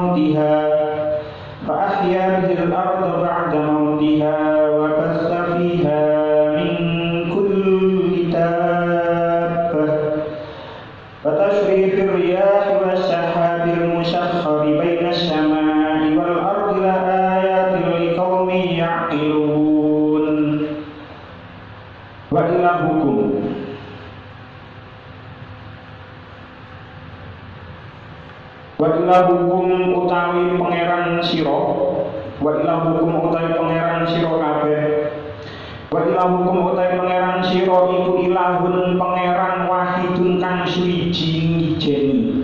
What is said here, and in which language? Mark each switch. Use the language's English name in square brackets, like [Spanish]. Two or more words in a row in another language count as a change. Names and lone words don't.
[Arabic] موتها وبث فيها من كل دابة وتصريف الرياح والسحاب المسخر بين السماء والأرض لآيات لقوم يعقلون. وإلهكم [Javanese] utawi pangeran sira, [Arabic] وإلهكم [Javanese] utawi pangeran sira kabeh, [Arabic] وإلهكم [Javanese] utawi pangeran sira iku ilahun pangeran wahidun kang suwiji ngijeni.